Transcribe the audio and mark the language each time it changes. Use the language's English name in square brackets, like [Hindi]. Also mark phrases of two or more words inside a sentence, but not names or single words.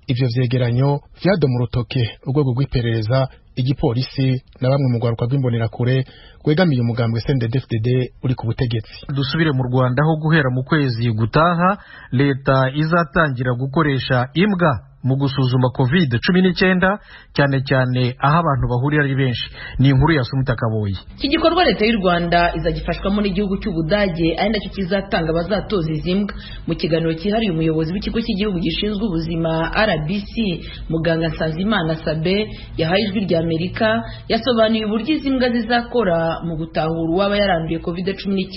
[Rundi] Ivyo vyegeranyo vyadoma urutoke urwego rw'iperereza, igipolisi na bamwe mu rwaruka rw'imbonerakure rwegamiye umugambwe CNDD-FDD uri ku butegetsi. [Kinyarwanda] Dusubire mu Rwanda aho guhera mu kwezi gutaha leta izatangira gukoresha imbwa mu gusuzuma COVID-19 cyane cyane aho abantu bahurira ari benshi. Ni inkuru ya Sumuta Kaboyi. Iki gikorwa leta y'u Rwanda izagifashwamo n'igihugu cy'Ubudage ari nacyo kizatanga abazatoza izi mbwa. Mu kiganiro cyihariye umuyobozi w'ikigo cy'igihugu gishinzwe ubuzima RBC Muganga Nsanzimana Sabe yahaye ijwi rya Amerika yasobanuye uburyo izi mbwa zizakora mu gutahura uwaba yaranduye COVID-19.